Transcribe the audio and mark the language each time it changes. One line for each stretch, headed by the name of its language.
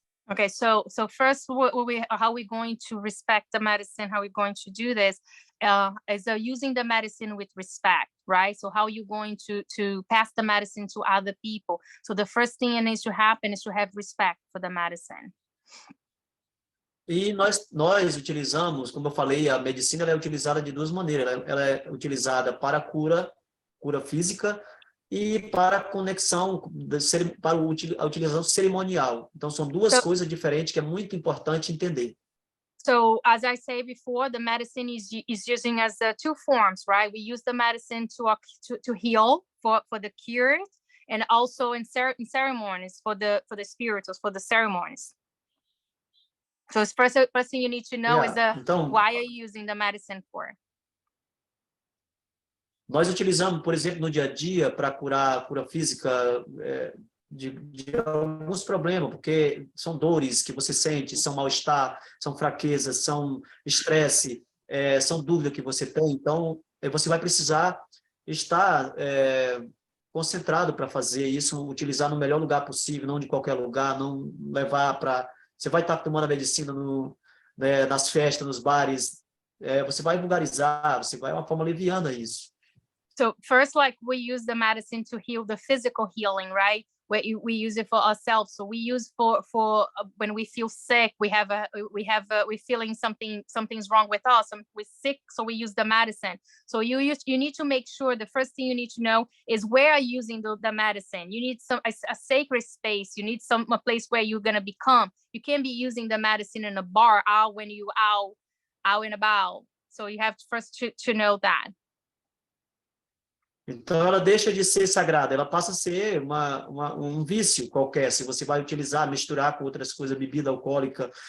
English: Okay, so first, how we're going to respect the medicine, how we're going to do this is using the medicine with respect, right? So how you're going to pass the medicine to other people. So the first thing that needs to happen is to have respect for the medicine.
Portuguese: E nós utilizamos, como eu falei, a medicina ela é utilizada de duas maneiras. Ela é utilizada para a cura física, e para a conexão, para a utilização cerimonial. Então, são duas coisas diferentes que é muito importante entender.
English: So, as I say before, the medicine is using as two forms, right? We use the medicine to heal, for the cure, and also in ceremonies for the spirituals, for the ceremonies. So, first thing you need to know is
Portuguese: então,
English: why are you using the medicine for?
Portuguese: Nós utilizamos, por exemplo, no dia a dia, para curar cura física de alguns problemas, porque são dores que você sente, são mal-estar, são fraquezas, são estresse, são dúvidas que você tem. Então, você vai precisar estar concentrado para fazer isso, utilizar no melhor lugar possível, não de qualquer lugar, não levar para... Você vai estar tomando a medicina nas festas, nos bares, você vai vulgarizar, você vai uma forma leviana isso.
English: So first, like we use the medicine to heal the physical healing, right? We use it for ourselves. So we use for when we feel sick, we're feeling something's wrong with us. We're sick, so we use the medicine. So you need to make sure the first thing you need to know is where are you using the medicine. You need a sacred space. You need a place where you're gonna become. You can't be using the medicine in a bar out when you out and about. So you have to first to know that.
Portuguese: Então, ela deixa de ser sagrada, ela passa a ser um vício qualquer, se você vai utilizar, misturar com outras coisas, bebida alcoólica.